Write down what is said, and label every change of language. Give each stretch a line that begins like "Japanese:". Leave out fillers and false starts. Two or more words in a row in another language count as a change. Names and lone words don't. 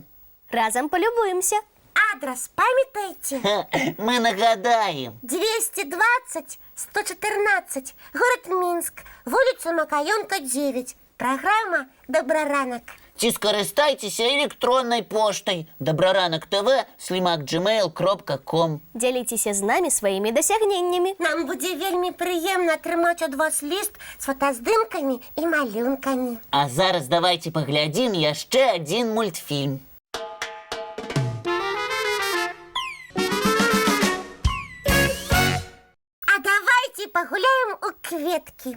Belarusian: Разам палюбуемся. Адрас памятаеце? Ха, мы нагадаем. 220 114, город Мінск, вуліца Макаёнка, 9. Праграма «Добраранак». Ці скарыстайцеся электроннай поштай dobraranok.tv@gmail.com. Дзяліцеся з намі сваімі дасягненнямі. Нам будзе вельмі прыемна атрымаць ад вас ліст з фотаздымкамі і малюнкамі. А зараз давайце паглядзім яшчэ адзін мультфільм. А давайте пагуляем у кветкі.